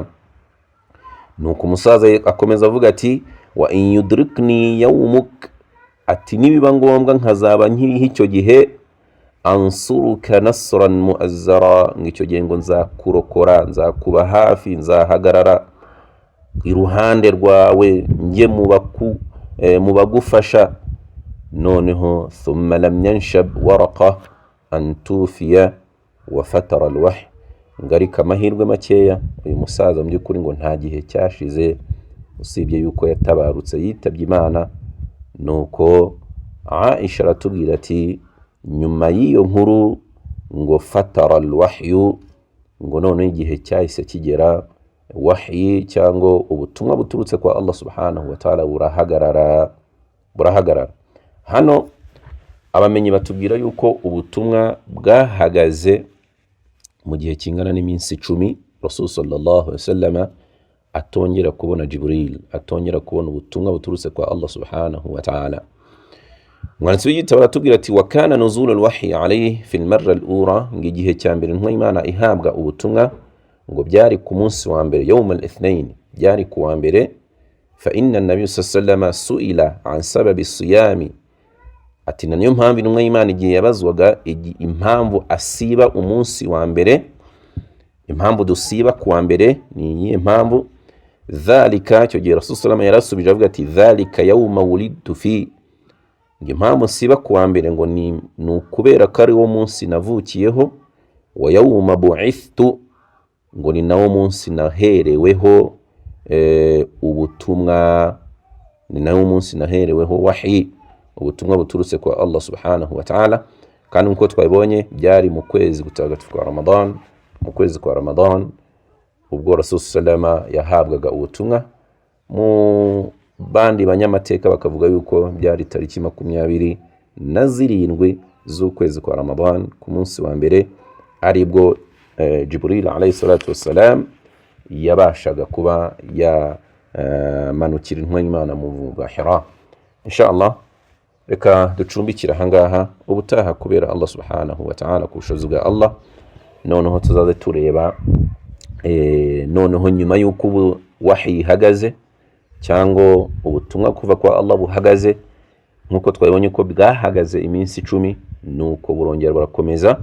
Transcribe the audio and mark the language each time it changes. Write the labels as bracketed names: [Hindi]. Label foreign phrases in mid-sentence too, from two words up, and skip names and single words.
[Kinyarwanda] Nuko umusaza akomeza avuga ati [Arabic] وإن يدركني يومك, [Kinyarwanda] ati nibiba ngombwa nkazaba nkiriho icyo gihe, [Arabic] أنصرك نصرا مؤزرا, [Kinyarwanda] ngicyo gihe ngo nzakurokora, nzakuba hafi, nzahagarara iruhande rwawe, njye mu bagufasha. Noneho [Arabic] ثم لم ينشب ورقة أن توفي وفتر الوحي, [Kinyarwanda] ngarika amahirwe makeya uyu musaza mu by'ukuri ngo nta gihe cyashize usibye yuko yatabarutse yitabye Imana. Nuko Aisha aratubwira ati nyuma y'iyo nkuru ngo [Arabic] فتر الوحي, [Kinyarwanda] ngo none igihe cyahise kigera wahyi cyangwa ubutumwa buturutse kwa [Arabic] الله سبحانه وتعالى [Kinyarwanda] burahagarara. Hano abamenyi batubwira yuko ubutumwa bwahagaze mu gihe kingana n'iminsi 10 [Arabic] رسول صلى الله عليه وسلم [Kinyarwanda] atongera kubona Jibril, atongera kubona ubutumwa buturutse kwa [Arabic] الله سبحانه وتعالى. [Kinyarwanda] Umwanditsi w'igitabo aratubwira ati [Arabic] وكان نزول الوحي عليه في المرة الأولى, [Kinyarwanda] ngigihe cyambere intumwa y'Imana ihabwa ubutumwa ngo byari ku munsi wa mbere [Arabic] يوم الاثنين, [Kinyarwanda] byari ku wa mbere. [Arabic] فإن النبي صلى الله عليه وسلم سئل عن سبب صيام, [Kinyarwanda] ati niyo mpamvu intumwa y'Imana igihe yabazwaga impamvu asiba umunsi wa mbere, impamvu dusiba ku wa mbere ni iyihe mpamvu. Dhalika, cyo gihe [Arabic] رسول صلى الله عليه وسلم [Kinyarwanda] yarasubije avuga ati [Arabic] ذلك يوم ولدت في, [Kinyarwanda] impamvu siba ku wa mbere ngo ni ukubera ko ari wo munsi navukiyeho. [Arabic] ويوم بعثت, [Kinyarwanda] ngo ni nawo munsi nahereweho ubutumwa, ni nawo munsi nahereweho wahyi, ubutumwa buturutse kwa [Arabic] الله سبحانه وتعالى. [Kinyarwanda] Kandi nkuko twabibonye byari mu kwezi gutagatifu kwa Ramadan, mu kwezi kwa Ramadan ubwo [Arabic] رسول صلى الله [Kinyarwanda] yahabwaga ubutumwa. Mu bandi banyamateka bakavuga yuko byari tariki 27 z'ukwezi kwa Ramadan, ku munsi wa mbere aribwo Jibril [Arabic] عليه الصلاة والسلام [Kinyarwanda] yabashaga kuba manukira intumwa y'Imana mu bwa Hira. Inshallah reka ducumbikira hangaha, ubutaha kubera [Arabic] الله سبحانه وتعالى [Kinyarwanda] kushoza bwa Allah noneho tuzaze tureba noneho nyuma yuko wahyi hagaze cyangwa ubutumwa kuva kwa Allah buhagaze, nkuko twabonye ko bwahagaze iminsi 10, nuko burongera barakomeza.